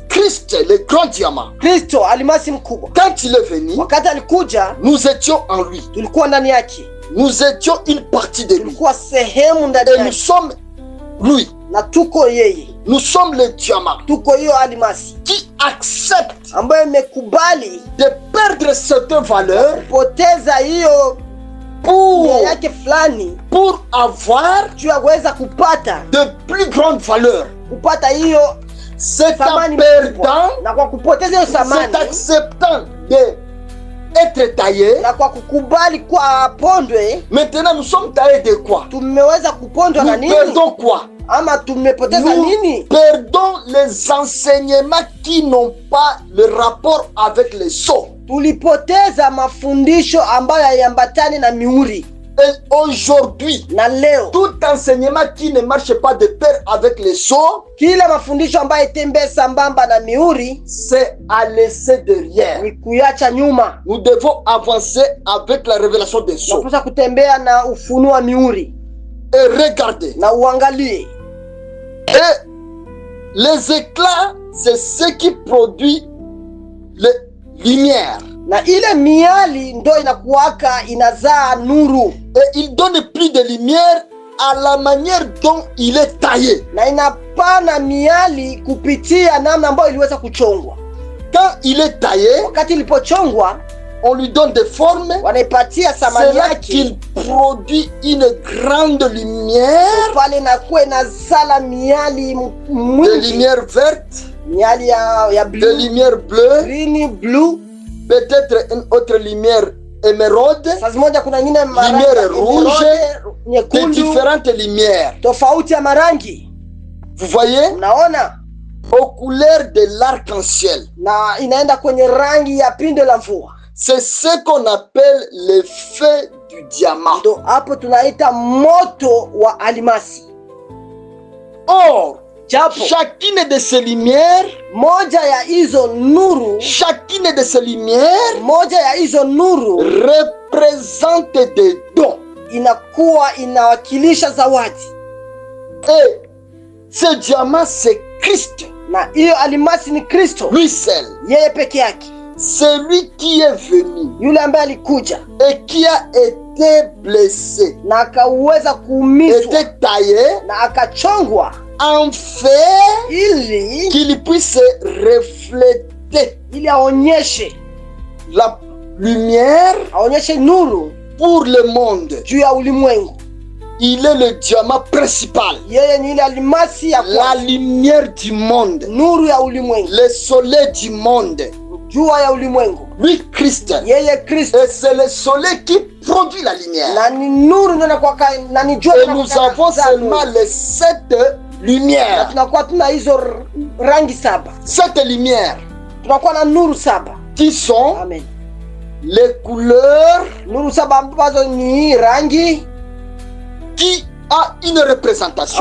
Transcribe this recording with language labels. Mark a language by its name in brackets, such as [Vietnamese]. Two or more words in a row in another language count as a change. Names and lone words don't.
[French] Christ, le grand diamant, [Swahili] Kristo alimasi mkubwa, [French] quand il est venu, [Swahili] wakati alikuja, [French] nous étions en lui. [Swahili] tulikuwa ndani yake, [French] Nous étions une partie de lui. [Swahili] tulikuwa sehemu ndani [French] Et nous [Swahili] yake, [French] sommes lui. [Swahili] na tuko yeye, [French] Nous sommes le diamant [Swahili] tuko hiyo alimasi [French] qui accepte [Swahili] ambayo imekubali [French] de perdre certaines valeurs [Swahili] kupoteza hiyo nia [French] pour [Swahili] yake fulani, [French] avoir [Swahili] juu ya kuweza kupata [French] de plus grandes valeurs. [Swahili] hiyo [French] C'est en [Swahili] thamani [French] perdant, [Swahili] kubwa. Na kwa kupoteza hiyo [French] c'est [Swahili] thamani, [French] acceptant d'être taillé. [Swahili] na kwa kukubali kwa pondwe, [French] Maintenant, nous sommes taillés de quoi? [Swahili] tumeweza kupondwa na [French] Nous [Swahili] nini? [French] perdons quoi? [Swahili] ama tumepoteza [French] Nous [Swahili] nini? [French] perdons les enseignements qui n'ont pas le rapport avec les sceaux. [Swahili] Tulipoteza mafundisho ambayo hayambatani na mihuri. [French] Et aujourd'hui, [Swahili] Na leo [French] tout enseignement qui ne marche pas de pair avec les sceaux, [Swahili] kila mafundisho ambayo itembee sambamba na mihuri [French] c'est à laisser derrière. [Swahili] ni kuyacha nyuma. [French] Nous devons avancer avec la révélation des sceaux. [Swahili] Tunapaswa kutembea na ufunuo wa mihuri [French] Et regarder. [Swahili] na uangalie. [French] Et les éclats, c'est ce qui produit les lumières. [Swahili] Na ile miali ndo inakuwaka inazaa nuru, [French] Et il donne plus de lumière à la manière dont il est taillé. [Swahili] na inapana miali kupitia namna ambayo iliweza kuchongwa. [French] Quand il est taillé, [Swahili] Wakati ilipochongwa, [French] on lui donne des formes. [Swahili] wanaipatia [French] C'est [Swahili] thamani [French] là [Swahili] yake, [French] qu'il produit une grande lumière, [Swahili] pale inakuwa inazala miali [French] de [Swahili] mwingi, [French] lumière verte, [Swahili] miali ya [French] de [Swahili] blue, [French] lumière bleue, [English] green, blue. [French] peut-être une autre lumière émeraude, [Swahili] Saa moja kuna nyingine [French] lumière rouge, de [Swahili] nyekundu, [French] différentes lumières. [Swahili] tofauti ya marangi. [French] Vous voyez, [Swahili] Unaona, [French] aux couleurs de l'arc-en-ciel. [Swahili] na inaenda kwenye rangi ya pindo la mvua. [French] C'est ce qu'on appelle le feu du diamant. [Swahili] Ndo hapo tunaita moto wa alimasi. [French] Or, [Swahili] Japo [French] chacune de ces lumières, [Swahili] moja ya hizo nuru, [French] chacune de ces lumières [Swahili] moja ya hizo nuru [French] représente des dons. [Swahili] inakuwa inawakilisha zawadi, [French] Et ce diamant, c'est Christ, [Swahili] na hiyo alimasi ni Kristo, [French] lui seul. [Swahili] yeye peke yake, [French] C'est lui qui est venu [Swahili] yule ambaye alikuja [French] et qui a été blessé, [Swahili] na akaweza kuumizwa [French] été taillé [Swahili] na akachongwa [French] en fer [Swahili] ili [French] qu'il puisse refléter [Swahili] aonyeshe [French] la lumière [Swahili] nuru [French] pour le monde. [Swahili] juu ya ulimwengu. [French] Il est le diamant principal, [Swahili] Yeye ni ile alimasi ya [French] la lumière du monde, [Swahili] nuru ya ulimwengu, [French] le soleil du monde. [Swahili] jua ya ulimwengu. [French] Lui, Christ. [Swahili] Yeye Kristo, [French] Et c'est le soleil qui produit la lumière. [Swahili] na ni nuru ndio inakuwa na ni jua. [French] Et nous avons seulement les 7 lumières. [Swahili] Tunakuwa tuna hizo rangi 7, [French] 7 lumières [Swahili] tunakuwa na nuru 7. [French] qui sont Amen. les couleurs [Swahili] Nuru 7 ambazo ni rangi [French] qui a une représentation.